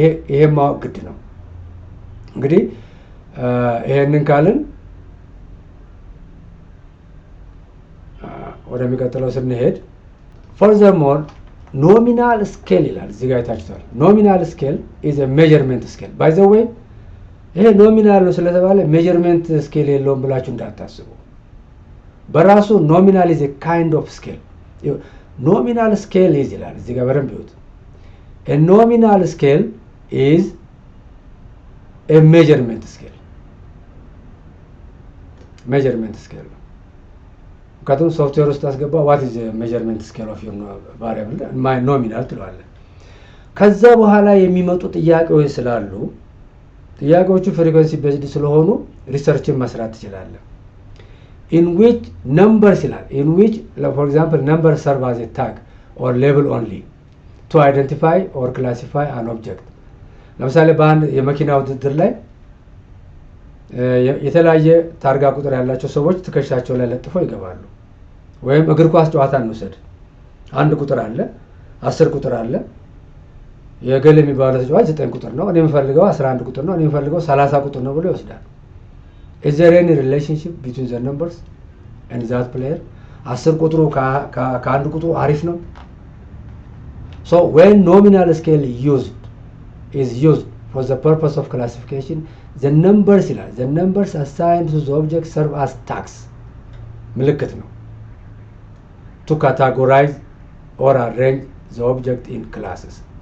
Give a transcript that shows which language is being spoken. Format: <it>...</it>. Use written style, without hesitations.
<am>ይሄ ማወቅ ግድ ነው። እንግዲህ ይሄንን ካልን ወደሚቀጥለው ስንሄድ</am> <en>furthermore nominal scale</en> <am>ይላል እዚህ ጋር ታችቷል።</am> <en>nominal scale is a measurement scale. by the way</en> <am>ይሄ ኖሚናል ነው ስለተባለ ሜጀርመንት ስኬል የለውም ብላችሁ እንዳታስቡ። በራሱ ኖሚናል</am> <en>is a kind of scale. nominal scale is</en> <am>ይላል እዚህ ጋር በደንብ ይሁት።</am> <en>a nominal scale is a measurement scale.</en> <am>measurement scale ነው። ምክንያቱም ሶፍትዌር ውስጥ አስገባ</am> <en>what is the measurement scale of your variable my nominal</en> <am>ትለዋለህ። ከዛ በኋላ የሚመጡ ጥያቄዎች ስላሉ ጥያቄዎቹ ፍሪኩዌንሲ ቤዝድ ስለሆኑ ሪሰርችን መስራት ትችላለህ።</am> <en>in which numbers</en> <am>ይላል</am> <en>in which for example numbers serve as a tag or label only to identify or classify an object</en> <am>ለምሳሌ በአንድ የመኪና ውድድር ላይ የተለያየ ታርጋ ቁጥር ያላቸው ሰዎች ትከሻቸው ላይ ለጥፈው ይገባሉ። ወይም እግር ኳስ ጨዋታ እንውሰድ። አንድ ቁጥር አለ፣ 10 ቁጥር አለ። የገለ የሚባለው ተጫዋች 9 ቁጥር ነው፣ እኔ የምፈልገው 11 ቁጥር ነው፣ እኔ የምፈልገው 30 ቁጥር ነው ብሎ ይወስዳል።</am> <en>is there any relationship between the numbers and that player?</en> <am>10 ቁጥሩ ከአንድ ቁጥሩ አሪፍ ነው።</am> <en>so when nominal scale is used for the purpose of classification, the numbers</en> <am>ይላል</am> <en>the numbers assigned to the object serve as tags</en> <am>ምልክት ነው</am> <en>to categorize or arrange the object in classes.</en>